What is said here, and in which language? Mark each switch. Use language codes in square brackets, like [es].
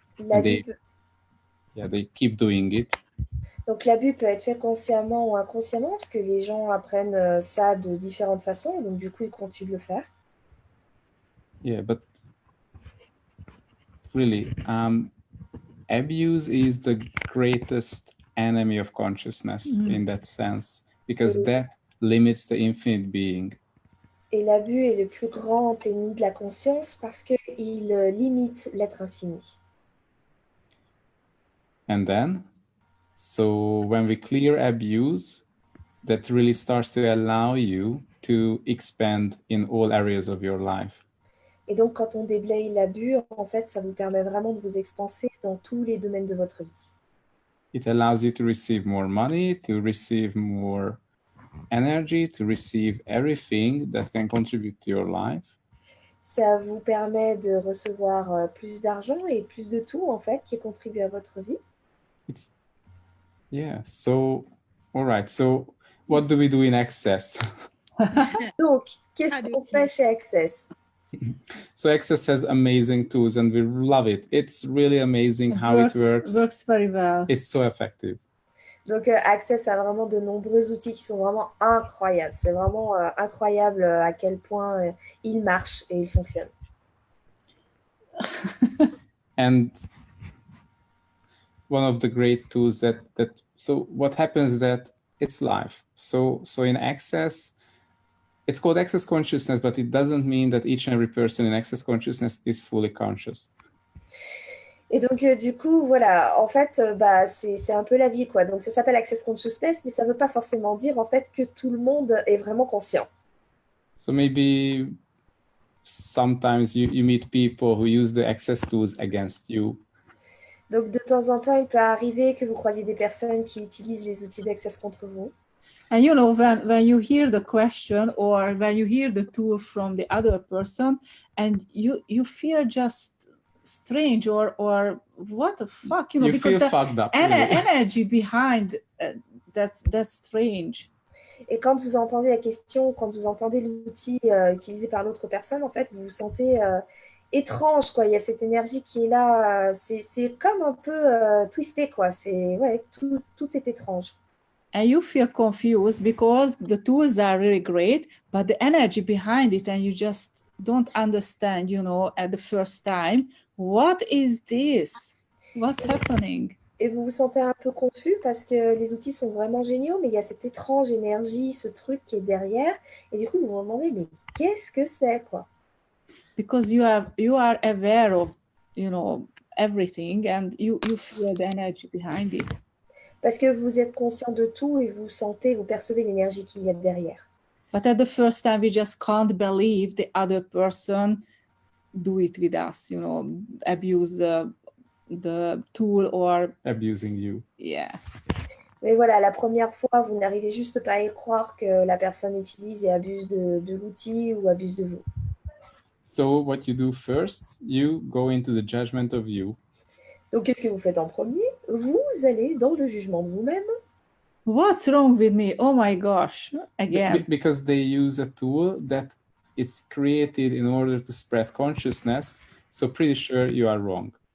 [en] They keep doing it. [fr] Donc, l'abus peut être fait consciemment ou inconsciemment parce que les gens apprennent ça de différentes façons. Donc, du coup, ils continuent de le faire. [en] Yeah, but really, abuse is the greatest enemy of consciousness in that sense, because that limits the infinite being. [fr] Et l'abus est le plus grand ennemi de la conscience parce qu'il limite l'être infini. [en] And then, so when we clear abuse, that really starts to allow you to expand in all areas of your life. [fr] Et donc, quand on déblaye l'abus, en fait, ça vous permet vraiment de vous expanser dans tous les domaines de votre vie. [en] It allows you to receive more money, to receive more energy, to receive everything that can contribute to your life. [fr] Ça vous permet de recevoir plus d'argent et plus de tout, en fait, qui contribue à votre vie. [en] So, all right. So, what do we do in Access? [fr] Donc, qu'est-ce qu'on fait chez Access? [en] So Access has amazing tools and we love it. It's really amazing how it works. Works very well. It's so effective. [fr] Donc, Access a vraiment de nombreux outils qui sont vraiment incroyables. C'est vraiment incroyable à quel point ils marchent et ils fonctionnent. [en] And one of the great tools that so what happens that it's live. So in Access, it's called Access Consciousness, but it doesn't mean that each and every person in Access Consciousness is fully conscious. [fr] Et donc, du coup, voilà, en fait, bah, c'est un peu la vie, quoi. Donc, ça s'appelle Access Consciousness, mais ça ne veut pas forcément dire, en fait, que tout le monde est vraiment conscient. [en] So maybe sometimes you meet people who use the Access tools against you. [fr] Donc, de temps en temps, il peut arriver que vous croisiez des personnes qui utilisent les outils d'Access contre vous. [en] And you know, when you hear the question or when you hear the tool from the other person, and you feel just strange or what the fuck, you know, You because feel the fucked up. Really. energy behind that's strange. [fr] Et quand vous entendez la question, quand vous entendez l'outil utilisé par l'autre personne, en fait, vous vous sentez étrange, quoi. Il y a cette énergie qui est là. C'est comme un peu twisté, quoi. Ouais, tout est étrange. [en] And you feel confused because the tools are really great, but the energy behind it, and you just don't understand, you know, at the first time, what is this? What's happening? [fr] Et vous vous sentez un peu confus parce que les outils sont vraiment géniaux, mais il y a cette étrange énergie, ce truc qui est derrière. Et du coup, vous vous demandez, mais qu'est-ce que c'est, quoi? [en] Because you are aware of, you know, everything, and you feel the energy behind it. [fr] Parce que vous êtes conscient de tout et vous sentez, vous percevez l'énergie qu'il y a derrière. [en] But at the first time, we just can't believe the other person do it with us, you know, abuse the tool or Abusing you. yeah. [fr] Mais voilà, la première fois, vous n'arrivez juste pas à y croire que la personne utilise et abuse de l'outil ou abuse de vous. [en] So what you do first, you go into the judgment of you. [fr] Donc, qu'est-ce que vous faites en premier? Vous allez dans le jugement de vous-même. [en] What's wrong with me? Oh my gosh, again. Because they use a tool that it's created in order to spread consciousness. So pretty sure you are wrong.